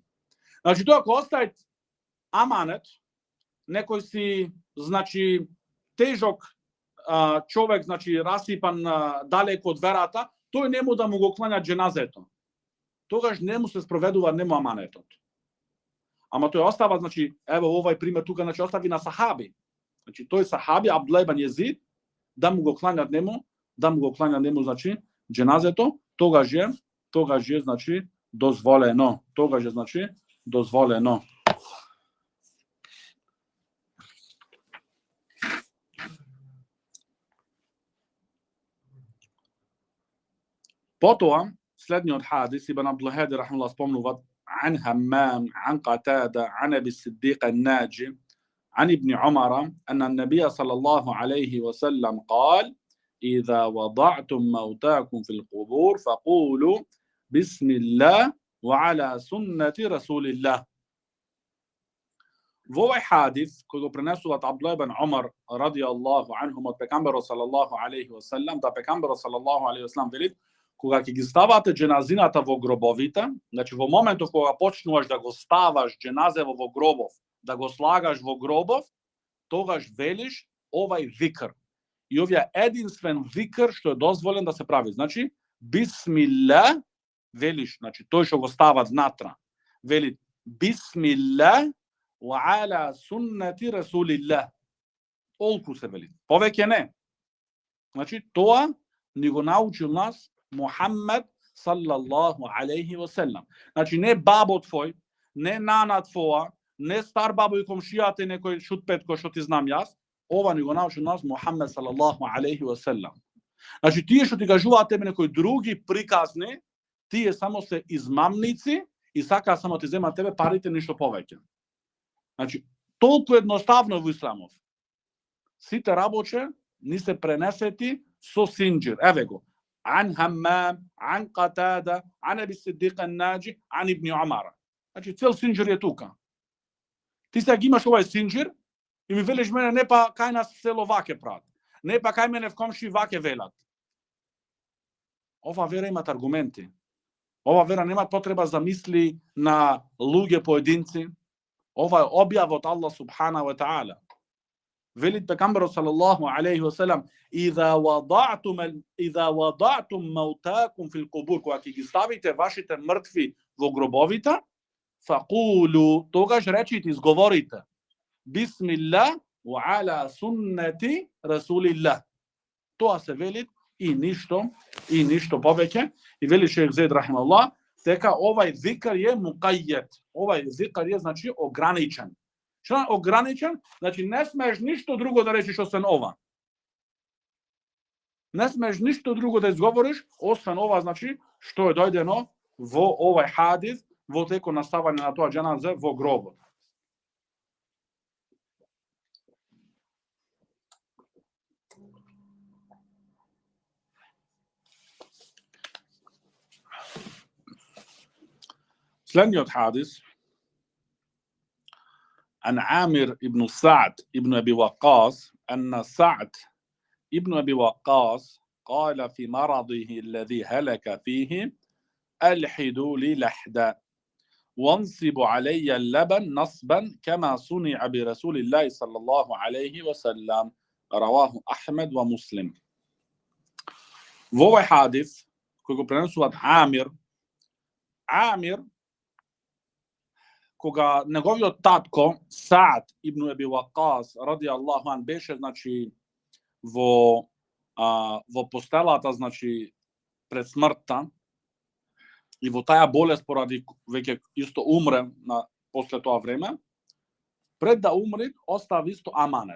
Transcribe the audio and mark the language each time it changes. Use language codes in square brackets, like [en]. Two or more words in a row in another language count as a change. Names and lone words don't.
[mk] Значи тоа ако оставит аманет некој си, значи, тежок човек, значи, расипан далеко од верата, тој нему да му го клања дженазето. Тогаш не му се спроведува нему аманетот. Ама тој остава, значи, ево овај пример тука, значи, остави на сахаби. Значи, тој сахаби, Абдулла ибн Језид, да му го клањат нему, значи, дженазето, тогаш е, значи, дозволено. Потоа, следниот хадис, Ибн Абдул Хади рахимахуллах спомнува عن [ar] همام عن قتادة عن أبي الصديق الناجي عن ابن عمر أن النبي صلى الله عليه وسلم قال إذا وضعتم موتاكم في القبور فقولوا بسم الله وعلى سنة رسول الله. [mk] Во овој хадис кој го пренесуваат Абдулlah ибн Умар [ar] رضي الله عنهم [mk] од пекамберот [ar] صلى الله عليه وسلم, [mk] да пекамберот [ar] صلى الله عليه وسلم [mk] велит, кога ќе ги ставате дженазината во гробовите, значи во моментов кога почнуваш да го ставаш дженазево во гробов, да го слагаш во гробов, тогаш велиш овај зикр. И овие единствен зикр што е дозволен да се прави. Значи, бисмилла, велиш, значи тој што го стават внатра, вели [ar] بسم الله وعلى سنة رسول الله. [mk] Олку се вели. Повеќе не. Значи, тоа ни го научил нас Мухаммед [ar] صلى الله عليه وسلم. [mk] Значи, не бабо твој, не нана твоја, не стар бабо и комшијате некој шутпетко што ти знам јас, ова ни го научил нас Мухаммед [ar] صلى الله عليه وسلم. [mk] Значи, тие што ти кажуваат тебе некои други приказни, тие само се измамници и сака само ти земат тебе парите, ништо повеќе. Значи, толку едноставно во исламов. Сите работе ни се пренесети со синџир. Еве го. [ar] عن همام عن قتادة عن أبي الصديق الناجي عن ابن عمر. [mk] Значи, цел синџир е тука. Ти сега имаш овај синџир и ми велиш мене, не па кај нас село ваке прават. Не па кај мене в комши ваке велат. Ова вера имат аргументи. Ова вера нема потреба за мисли на луѓе поединци. Ова е објав од Аллах [ar] سبحانه وتعالى. [mk] Велит пекамберот [ar] صلى الله عليه وسلم: "إذا وضعتم موتاكم في القبور", [mk] кога ќе ги ставите вашите мртви во гробовите, факулу, тогаш речите, изговорите: [ar] "بسم الله وعلى سنة رسول الله". [mk] Тоа се велит и ништо повеќе. И вели шејх Зейд рахимахуллах дека овај зикр е муқајјед. Овај зикр е, значи, ограничен. Што е ограничен? Значи, не смееш ништо друго да речиш освен ова. Не смееш ништо друго да изговориш освен ова, значи, што е дојдено во овај хадис, во теко на ставање на тоа џеназе во гробот. Следниот хадис [ar] عن عامر ابن سعد ابن أبي وقاص أن سعد ابن أبي وقاص قال في مرضه الذي هلك فيه: ألحدوا لي لحدا وانصبوا علي اللبن نصبا كما صنع برسول الله صلى الله عليه وسلم. رواه أحمد ومسلم. [mk] Во овој хадис кој го пренесуваат Амир, кога неговиот татко Саад ибн Аби Вакас [ar] رضي الله عن [mk] беше, значи, во постелата, значи, пред смртта и во таа болест поради веќе исто умре после тоа време, Пред да умри, остави исто аманет.